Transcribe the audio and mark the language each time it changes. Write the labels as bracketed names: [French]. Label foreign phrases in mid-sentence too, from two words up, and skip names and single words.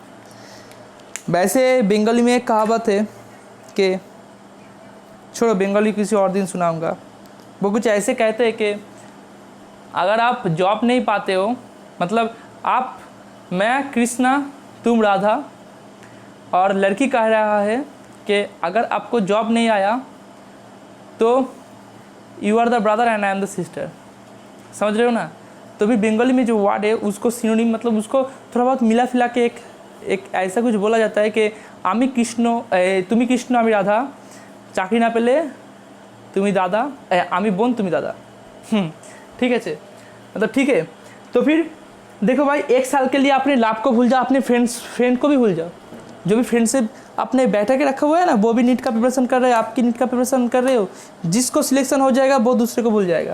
[Hindi] वैसे बंगाली में एक कहावत है कि, छोड़ो बंगाली किसी और दिन सुनाऊंगा, वो कुछ ऐसे कहते हैं कि अगर आप जॉब नहीं पाते हो, मतलब मैं कृष्णा तुम राधा, और लड़की कह रहा है कि अगर आपको जॉब नहीं आया तो [English] you are the brother and I am the sister. [Hindi] समझ रहे हो ना? तो भी बंगाली में जो वर्ड है उसको सिनोनिम, मतलब उसको थोड़ा बहुत मिला फिला के एक ऐसा कुछ बोला जाता है कि [Bangla] আমি কৃষ্ণ তুমি কৃষ্ণ আমি রাধা, চাকরি না পেলে তুমি দাদা, আমি বোন তুমি দাদা। [Hindi] ठीक है, मतलब ठीक है। तो फिर देखो भाई, 1 साल के लिए अपने लाभ को भूल जाओ, अपने फ्रेंड को भी भूल जाओ। जो भी फ्रेंडशिप अपने बैठा के रखा हुआ है ना, वो भी नीट का प्रिपरेशन कर रहे हैं, आपकी नीट का प्रिपरेशन कर रहे हो, जिसको सिलेक्शन हो जाएगा वो दूसरे को भूल जाएगा।